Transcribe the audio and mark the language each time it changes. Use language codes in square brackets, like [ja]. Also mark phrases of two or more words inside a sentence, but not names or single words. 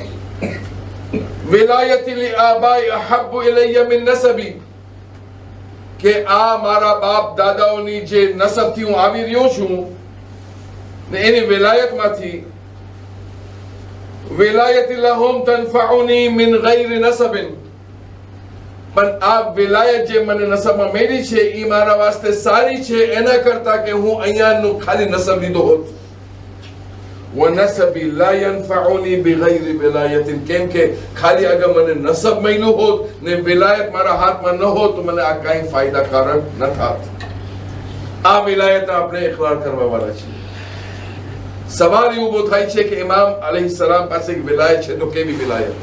[ar] ولايتي لي آبائي أحب إلي من نسبي, [gu] કે આ મારા બાપ દાદાઓની જે નસબથી હું આવી રહ્યો છું ને એની વિલાયતમાંથી. [ar] ولايتي لهم تنفعني من غير نسب, [gu] પણ આ વિલાયત જે મને નસબમાં મેળી છે એ મારા વાસ્તે સારી છે એના કરતા કે હું અહીંયાનું ખાલી નસબ લીધો હોત. [ar] ونسبي لا ينفعني بغير ولاية [gu] કેમ કે ખાલી અગર મને નસબ મળ્યું હોત ને વિલાયત મારા હાથમાં ન હોત તો મને આ કાંઈ ફાયદાકારક ન થાત. આ વિલાયત આપણે ઇકરાર કરવા વાળા છીએ. સવાલ એ ઊભો થાય છે કે ઇમામ અલૈહિસ્સલામ પાસે એક વિલાયત છે તો કેવી વિલાયત?